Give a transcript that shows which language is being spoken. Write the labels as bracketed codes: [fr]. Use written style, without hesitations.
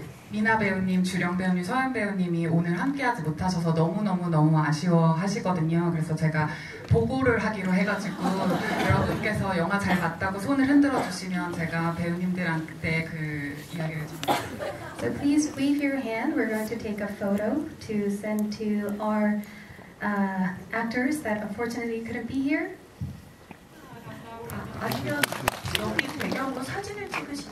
[ko] 미나 배우님, 주령 배우님, 서현 배우님이 오늘 함께하지 못하셔서 너무 아쉬워하시거든요. 그래서 제가 보고를 하기로 해가지고 여러분께서 영화 잘 봤다고 손을 흔들어 주시면 제가 배우님들한테 그 이야기를 좀. [en] So please wave your hand. We're going to take a photo to send to our actors that unfortunately couldn't be here. [ko] 아니면 여기 배경으로 사진을 찍으시죠?